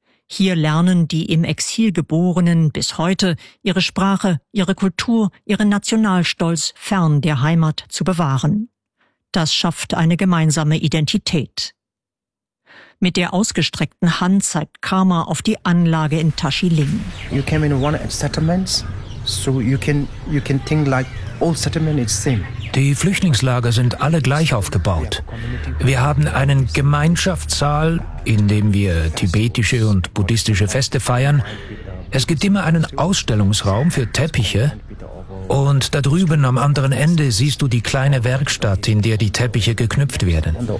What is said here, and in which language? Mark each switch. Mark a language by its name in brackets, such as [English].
[German] Hier lernen die im Exil Geborenen bis heute ihre Sprache, ihre Kultur, ihren Nationalstolz fern der Heimat zu bewahren. Das schafft eine gemeinsame Identität. Mit der ausgestreckten Hand zeigt Karma auf die Anlage in Tashiling. [English] You came in one settlement, so you can think like all settlement is same. [German] Die Flüchtlingslager sind alle gleich aufgebaut. Wir haben einen Gemeinschaftssaal, in dem wir tibetische und buddhistische Feste feiern. Es gibt immer einen Ausstellungsraum für Teppiche. Und da drüben am anderen Ende siehst du die kleine Werkstatt, in der die Teppiche geknüpft werden.